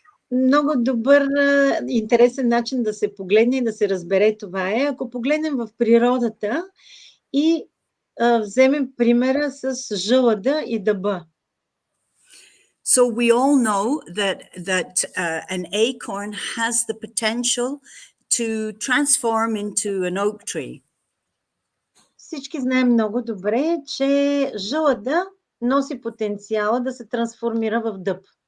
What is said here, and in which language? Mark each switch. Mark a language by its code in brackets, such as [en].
[bg] Много добър, интересен начин да се погледне и да се разбере това е, ако погледнем в природата и вземем примера с жълъда и дъба. [en] So we all know that an acorn has the potential to transform into an oak tree. [bg] Всички знаем много добре, че жълъда носи потенциала да се трансформира в дъб.